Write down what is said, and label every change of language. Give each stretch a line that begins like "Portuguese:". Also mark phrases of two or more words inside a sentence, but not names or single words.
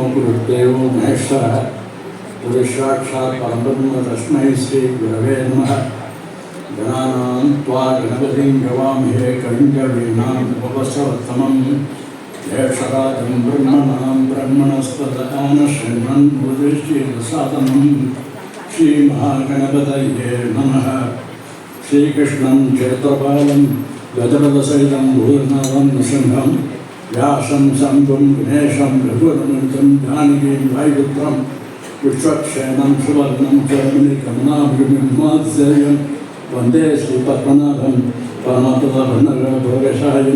Sanskrit: गुरुदेवो महेश्वरः गुरुसाक्षात् परब्रह्म तस्मै श्री गुरवे नमः। गणानां त्वा गणपतिं गवामहे कविं कवीनाम् उपवसवत्तमम् ज्येष्ठराजं ब्रह्मणां ब्रह्मणस्पत आनशृण्वन् बुद्धिश्चेदसादनं ശ്രീമഹാഗണപതയേ നമഃ. ശ്രീകൃഷ്ണം ക്ഷേത്രപാലം ഗജപദസഹിതം ഭൂർണവം നൃസിംഹം വ്യാസം ശംഭും ഗണേശം രഘുവരമൃതം ജാനകീം വായുപുത്രം വിശ്വക്ഷേമം സുവർണം ചർമ്മികമനാഭിമാത്സര്യം വന്ദേ ശ്രീപത്മനാഭം പരമപദഭരണഭോഗശായും.